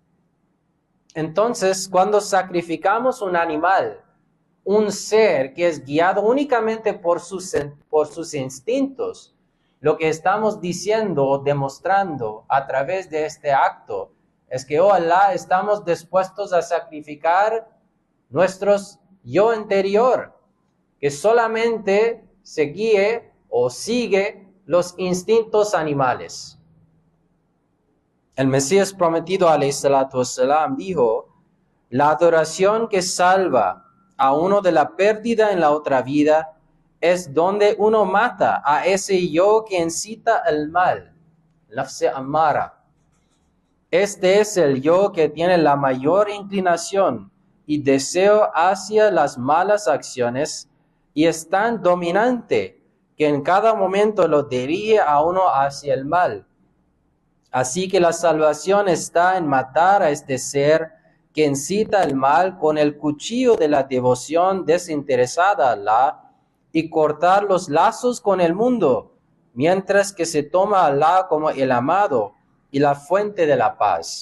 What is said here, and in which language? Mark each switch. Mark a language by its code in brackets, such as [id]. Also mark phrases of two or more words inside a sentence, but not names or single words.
[es] Entonces, cuando sacrificamos un animal, un ser que es guiado únicamente por sus instintos, lo que estamos diciendo o demostrando a través de este acto es que, oh Allah, estamos dispuestos a sacrificar nuestros yo interior, que solamente se guíe o sigue los instintos animales. El Mesías prometido, [ar] عليه الصلاة والسلام, [es] dijo: la adoración que salva a uno de la pérdida en la otra vida es donde uno mata a ese yo que incita el mal, [ar] نفس أمارة. [es] Este es el yo que tiene la mayor inclinación y deseo hacia las malas acciones y es tan dominante que en cada momento lo dirige a uno hacia el mal. Así que la salvación está en matar a este ser que incita el mal con el cuchillo de la devoción desinteresada a Allah y cortar los lazos con el mundo, mientras que se toma a Allah como el amado y la fuente de la paz.